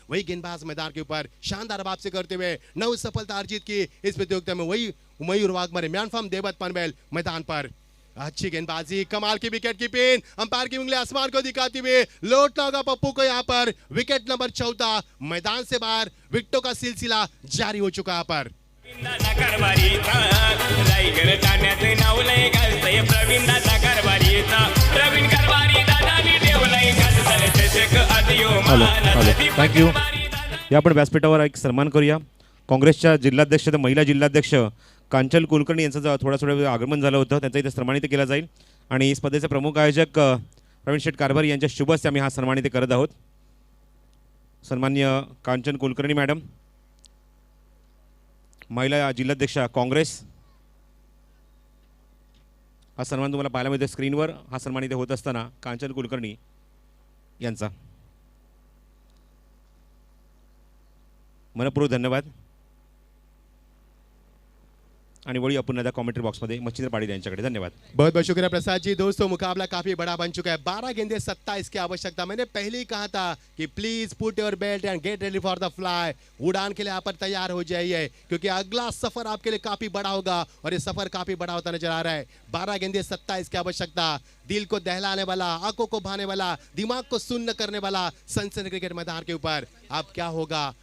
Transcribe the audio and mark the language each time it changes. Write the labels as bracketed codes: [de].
[hi] वही गेंदबाज मैदान के ऊपर शानदार वापसी करते हुए 9 सफलता अर्जित की इस प्रतियोगिता में। वही मयूर वाघमारे, म्यान फ्रॉम देवत पनवेल मैदान पर। अच्छी गेंदबाजी, कमाल की विकेट कीपिंग, अंपायर की उंगली आसमान को दिखाते हुए लौटना होगा पप्पू को यहाँ पर। विकेट नंबर 14, मैदान से बाहर विकेटों का सिलसिला जारी हो चुका यहाँ पर। [mr] दादा कारभारीचा रायगड ठाण्याचे नाव लय गाजतंय प्रवीण दादा कारभारीचा प्रवीण कारभारी दादानी ठेवलंय खासदार चषक अधियो मानाचा दीपक [en] Thank you. [mr] कारभारी दादा या आपण व्यासपीठावर एक सन्मान करूया। काँग्रेसच्या जिल्हाध्यक्ष तर महिला जिल्हाध्यक्ष कांचन कुलकर्णी यांचं थोडं आगमन झालं होतं, त्यांचं इथे सन्मानित केलं जाईल आणि स्पर्धेचे प्रमुख आयोजक प्रवीण शेठ कारभारी यांच्या शुभ हस्ते आम्ही हा सन्मानित करत आहोत। सन्माननीय कांचन कुलकर्णी मॅडम, महिला जिल्हाध्यक्ष काँग्रेस, हा सन्मान तुम्हाला पाहायला मिळतो स्क्रीनवर। हा सन्मान इथे होत असताना कांचन कुलकर्णी यांचा मनपूर्वक धन्यवाद। आणि वळी आपण आता कॉमेंट्री बॉक्समध्ये मच्छिंद्र पाटील यांच्याकडे धन्यवाद। [hi] बहुत बहुत शुक्रिया प्रसाद जी। दोस्तों मुकाबला काफी बड़ा बन चुका है, 12 गेंदे 27 की आवश्यकता। मैंने पहले ही कहा था कि [en] please put your belt and get ready for the fly, [hi] उड़ान के लिए आप पर तैयार हो जाइए क्योंकि अगला सफर आपके लिए काफी बड़ा होगा और ये सफर काफी बड़ा होता नजर आ रहा है। 12 गेंदे 27 की आवश्यकता, दिल को दहलाने वाला, आंखों को भाने वाला, दिमाग को सुन्न करने वाला सनसनी क्रिकेट मैदान के ऊपर अब क्या होगा।